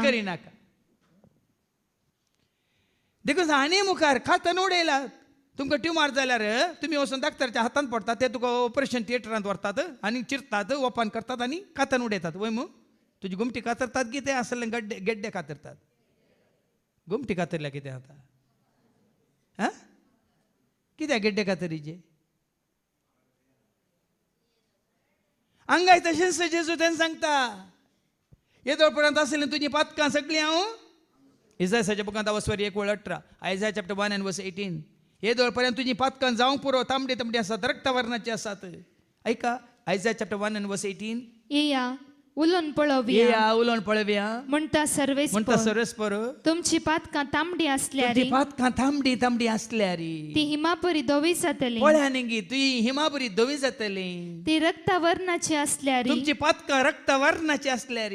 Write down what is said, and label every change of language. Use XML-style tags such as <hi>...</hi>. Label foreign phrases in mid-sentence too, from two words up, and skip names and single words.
<kok>करिनाका देखून आनी मुखार खातन उडयला तुमकां ट्युमर जाल्यार तुमी वचून डाक्टराच्या हातांत पडटात ते तुका</kok> <en>operation theatrant</en> <kok>व्हरतात आनी चिरतात ओपन करतात आनी खातन उडयतात वय मू तुजी गुमटी कातरतात कितें आसलें गेड्डे कातरतात गुमटी कातरल्या कितें आतां कित्याक गेड्डे कातरीचे आंगाय तशेंच जेजू तें सांगता येदोळ पर्यंत आसलें तुजीं पातकां सगळीं हांव इसायाच्या बुकांत 1:18 आयझाया</kok> <en>chapter 1 and verse 18</en> <kok>येदोळ पर्यंत तुजीं पातकां जावंक पुरो तांबडी तांबडी आसात रक्त वर्णाची आसात ऐका आयझाया</kok> <en>chapter 1 and verse 18</en> <kok>येया उलोवन पळोवया म्हणटा सर्वेस्पर तुमची पातकां तांबडी आसल्यार पातकां तांबडी तांबडी आसल्यार ती हिमापरी धवी जातली पळया न्ही तुजी हिमाबरी धवी जातली ती रक्त वर्णाची आसल्यार तुमची पातकां रक्त वर्णाची आसल्यार</kok>